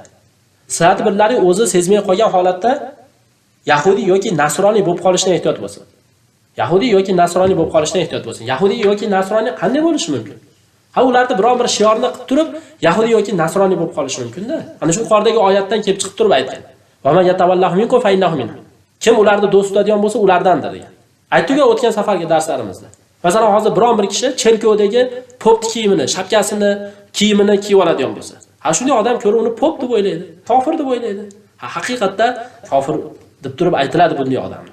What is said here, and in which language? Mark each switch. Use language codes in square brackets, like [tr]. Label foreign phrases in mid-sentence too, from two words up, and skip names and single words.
[uz] Sizlar birlari o'zi sezmay qolgan holatda Yahudi yoki Nasroniy bo'lib qolishdan ehtiyot bo'lsin. Yahudi yoki Nasroniy bo'lib qolishdan ehtiyot bo'lsin. Yahudi yoki Nasroniy qanday bo'lishi mumkin? Ha, ularda biror bir shiorni qilib turib, Yahudi yoki Nasroniy bo'lib qolishi mumkin-da. Ana shu yuqoridagi oyatdan kelib chiqib turib aytgan. [ar] ومن يتولهم منكم فإنه منهم. [uz] Kim ularni do'st tutadigan bo'lsa, ulardandir degan. Aytdik o'tgan safargi darslarimizda. Masalan, hozir biror bir kishi cherkovdagi pop kiyimini, shapkasini, kiyimini kiyib oladigan bo'lsa, ha shunday odam ko'rib uni pop deb o'ylaydi, kofir deb o'ylaydi. Ha, haqiqatda kofir deb turib aytiladi bunday odamni.